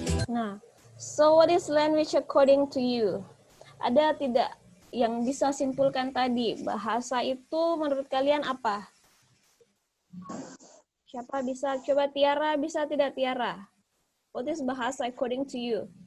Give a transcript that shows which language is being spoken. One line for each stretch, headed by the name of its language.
English: Nah, so what is language according to you?
Indonesian: Ada tidak yang bisa simpulkan tadi? Bahasa itu menurut kalian apa? Siapa bisa? Coba Tiara, bisa tidak Tiara?
English: What is bahasa according to you?